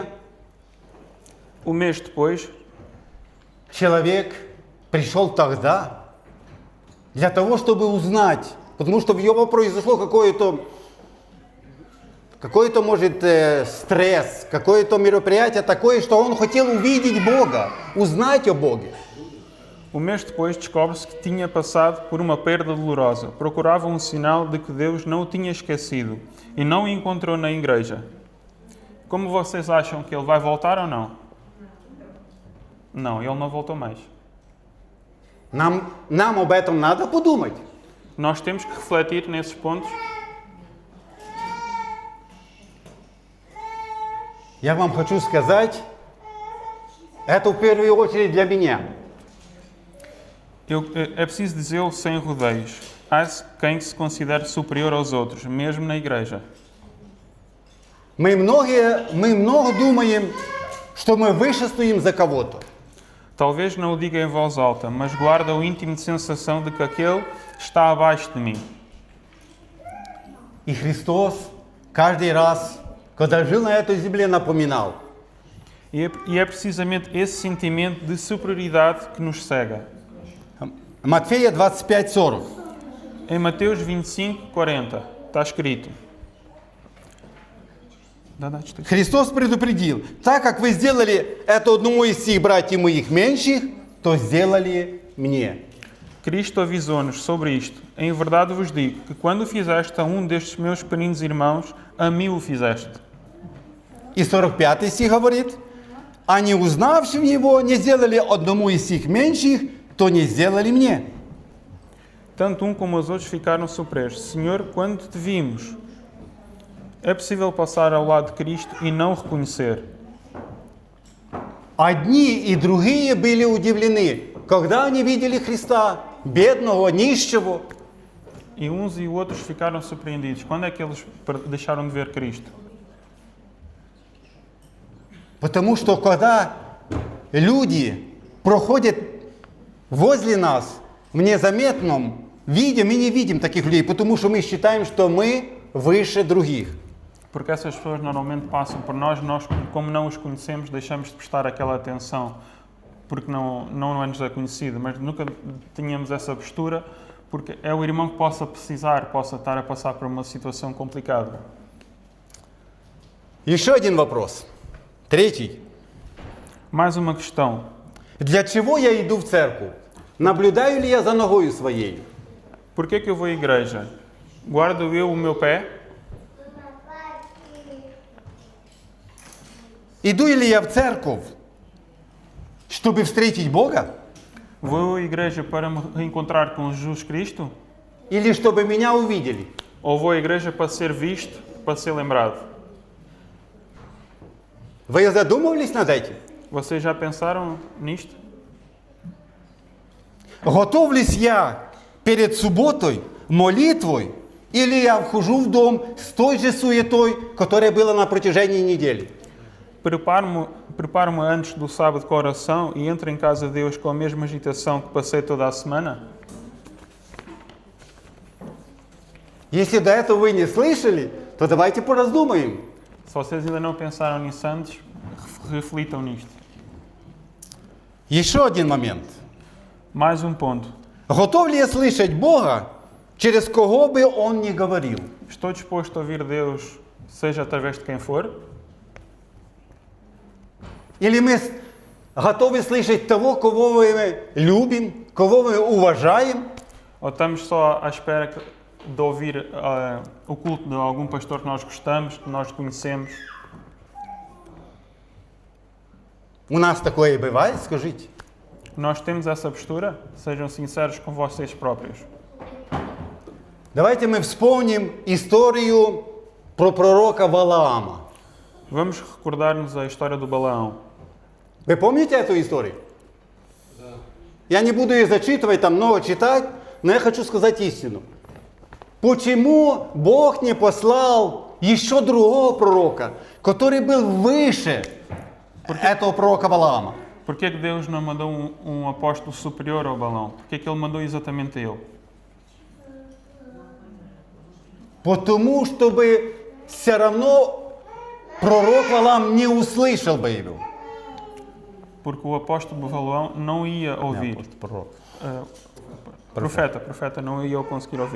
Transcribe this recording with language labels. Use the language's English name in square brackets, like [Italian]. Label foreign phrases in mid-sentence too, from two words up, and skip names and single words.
[Portuguese] Mês depois, [Russian] человек пришел тогда для того, чтобы узнать, потому что в его произошло какой-то, может, стресс, какое-то мероприятие такое, что он хотел увидеть Бога, узнать о Боге. [Portuguese] Mês depois descobre-se que tinha passado por uma perda dolorosa. Procurava um sinal de que Deus não o tinha esquecido e não o encontrou na igreja. Como vocês acham que ele vai voltar ou não? Não, ele não voltou mais. [Russian] Нам об этом надо подумать. [Portuguese] Nós temos que refletir nesses pontos. [Russian] Я вам хочу сказать, это в первую очередь для меня. [Portuguese] É preciso dizê-lo sem rodeios. Há quem se considere superior aos outros, mesmo na igreja. [Russian] Мы много думаем, что мы выше стоим за кого-то. [Portuguese] Talvez não o diga em voz alta, mas guarda o íntimo de sensação de que aquele está abaixo de mim. [Russian] И Христос каждый раз, когда жил на этой земле, напоминал. [Portuguese] E é precisamente esse sentimento de superioridade que nos cega. [Russian] Матфея 25:40. [Portuguese] Em Mateus 25:40 está escrito. [Russian] Христос предупредил, так как вы сделали это одному из сих братьев моих меньших, то сделали мне. [Portuguese] Cristo avisou-nos sobre isto. Em verdade vos digo que quando o fizeste a um destes meus pequeninos irmãos, a mim o fizeste. [Russian] И 45 стих говорит, а не узнавшим его, не сделали одному из сих меньших, то не сделали мне. [Portuguese] Tanto um como os outros ficaram surpresos. Senhor, quando te vimos, é possível passar ao lado de Cristo e não o reconhecer. [Russian] Одни и другие были удивлены, когда они видели Христа, бедного, нищего. [Portuguese] E uns e outros ficaram surpreendidos. Quando é que eles deixaram de ver Cristo? [Russian] Потому что когда люди проходят возле нас, в незаметном виде, мы не видим таких людей, потому что мы считаем, что мы выше других. [Portuguese] Porque essas pessoas normalmente passam por nós, como não os conhecemos, deixamos de prestar aquela atenção, porque não é-nos conhecido, mas nunca tínhamos essa postura, porque é o irmão que possa estar a passar por uma situação complicada. [Russian] Еще один вопрос. Третий. [Portuguese] Mais uma questão. [Russian] Для чего я иду в церковь? Наблюдаю ли я за ногою своей? [Portuguese] Por que eu vou à igreja? Guardo eu o meu pé? [Russian] Иду ли я в церковь, чтобы встретить Бога? [Portuguese] Vou à igreja para me reencontrar com Jesus Cristo? [Russian] Или чтобы меня увидели? [Portuguese] Ou vou à igreja para ser visto, para ser lembrado? [Russian] Вы задумывались над этим? [Portuguese] Vocês já pensaram nisto? [Russian] Готовлюсь я перед субботой, молитвой, Или я вхожу в дом с той же суетой, которая была на протяжении недели. [Portuguese] Preparo-me antes do sábado com a oração e entro em casa de Deus com a mesma agitação que passei toda a semana? [Russian] Если до этого вы не слышали, то давайте пораздумаем. [Portuguese] Se vocês ainda não pensaram nisso antes, reflitam nisto. [Russian] Еще один момент. [Portuguese] Mais um ponto. [Russian] Готов ли я слышать Бога, через кого бы Он ни говорил? [Portuguese] Estou disposto a ouvir Deus, seja através de quem for? [Russian] Или мы готовы слышать того, кого мы любим, кого мы уважаем? [Portuguese] Ou estamos só à espera de ouvir o culto de algum pastor que nós gostamos, que nós conhecemos? [Russian] У нас такое бывает, скажите. [Portuguese] Nós temos essa postura? Sejam sinceros com vocês próprios. [Russian] Давайте мы вспомним историю про пророка Валаама. [Portuguese] Vamos recordar-nos a história do Balaão. [Russian] Вы помните эту историю? Я не буду ее зачитывать, там много читать, но я хочу сказать истину. Почему Бог не послал еще другого пророка, который был выше этого пророка Валаама? [Portuguese] Por que que Deus não mandou um apóstolo superior ao Balaão? Por que que Ele mandou exatamente ele? [Russian] Потому, чтобы все равно пророк Валаам не услышал бы его. [Portuguese] Porque o apóstolo Balaão não ia ouvir. [Russian] Пророк. [Portuguese] Profeta não ia conseguir ouvir.